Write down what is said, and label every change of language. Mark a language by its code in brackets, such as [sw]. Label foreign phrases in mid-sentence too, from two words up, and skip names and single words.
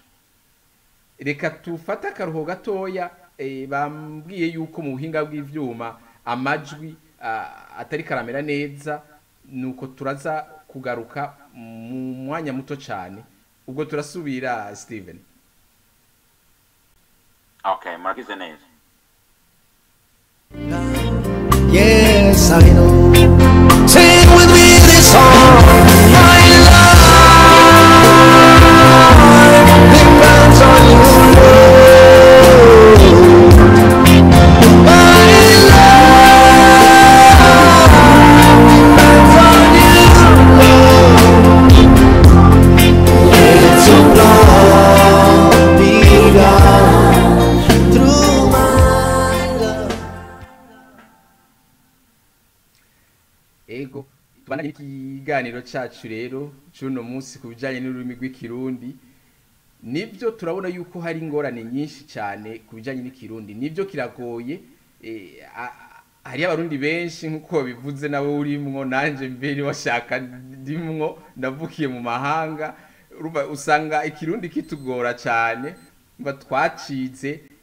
[rn] Reka tufata akaruho gatoya bambwiye yuko mu buhinga bw'ivyuma amajwi atari karamera neza nuko turaza kugaruka mu mwanya muto cyane ubwo turasubira Steven. Okay, muragize neza. [en] Yes, I know. Sing with me this song. My life depends on you. My life depends on you. It's so long begun through my love. [rn] Ego tubana ikiganiro cyacu rero cuno munsi kubijanye n'ururimi rw'ikirundi. Nivyo turabona yuko hari ingorane nyinshi cyane kubijanye n'ikirundi. Nivyo kiragoye hari abarundi benshi nkuko bivuze nawe urimwo nanje mbere washaka ndimwo navukiye mu mahanga usanga ikirundi kitugora cyane mba twacize